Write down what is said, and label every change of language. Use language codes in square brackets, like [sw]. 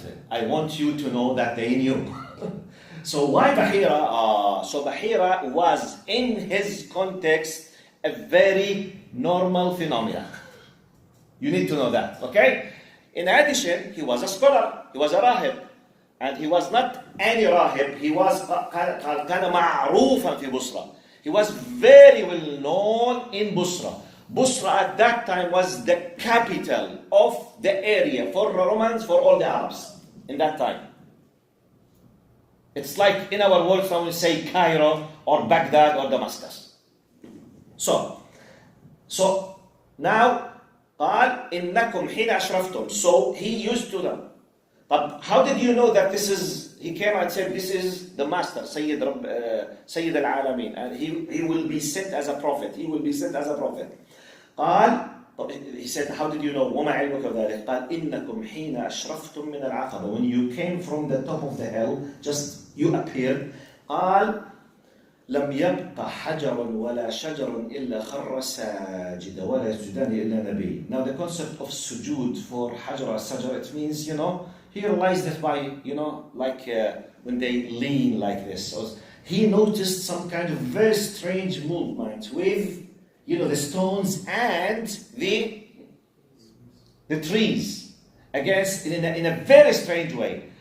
[en] I want you to know that they knew. So why Bahirah? So Bahirah was, in his context, a very normal phenomenon. You need to know that, okay? In addition, he was a scholar. He was a rahib. And he was not any rahib. He was [ar] كان معروفا في بصرة. [en] He was very well known in Busra. Busra at that time was the capital of the area for Romans, for all the Arabs in that time. It's like in our world when we say Cairo or Baghdad or Damascus. So now [ar] قال إنكم حين أشرفتم. [en] So he used to them. But how did you know that this is, he came and said this is the master, Sayyid al-Alamin, and he will be sent as a prophet. He will be sent as a prophet. قال, he said, how did you know? [ar] وما علمك ذلك? قال إنكم حين أشرفتم من العقبة. [en] When you came from the top of the hill, just you appeared. [ar] قال لم يبق حجر ولا شجر إلا خر ساجدا ولا يسجدان إلا نبي. [en] Now the concept of sujood for حجر or sajar, it means, he realized that by, like when they lean like this. So he noticed some kind of very strange movement with, the stones and the trees against, in a very strange way.